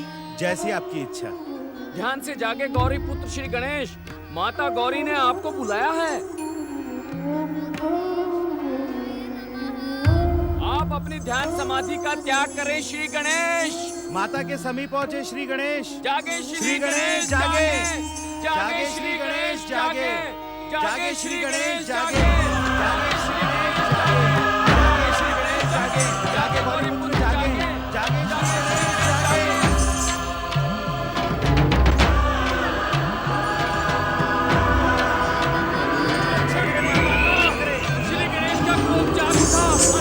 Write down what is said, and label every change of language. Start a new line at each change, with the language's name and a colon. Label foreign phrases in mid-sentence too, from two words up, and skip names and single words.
Hindi: जैसी आपकी इच्छा। ध्यान से जागे गौरीपुत्र श्री गणेश, माता गौरी ने आपको बुलाया है। आप अपनी ध्यान समाधि का त्याग करें श्री गणेश। माता के समीप पहुंचे श्री गणेश। जागे श्री गणेश जागे, जागे श्री गणेश जागे, जागे श्री गणेश जागे, जागे श्री गणेश जागे, जागे श्री गणेश जागे, जागे गौरीपुत्र जागे, जागे श्री गणेश जागे। श्री गणेश का क्रोध जाग उठा।